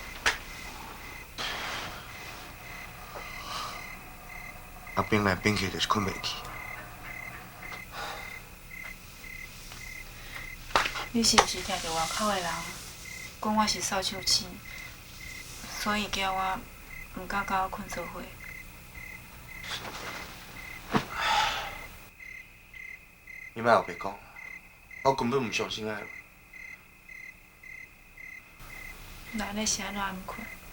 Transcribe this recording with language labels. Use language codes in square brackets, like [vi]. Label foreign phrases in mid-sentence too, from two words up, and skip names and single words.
[nan] 啊，变来变去就是困袂去。你是毋是听到外口的人讲我是扫帚星，所以叫我毋敢甲我困做伙？你莫后白讲，我根本唔相信爱。那你是安怎毋困？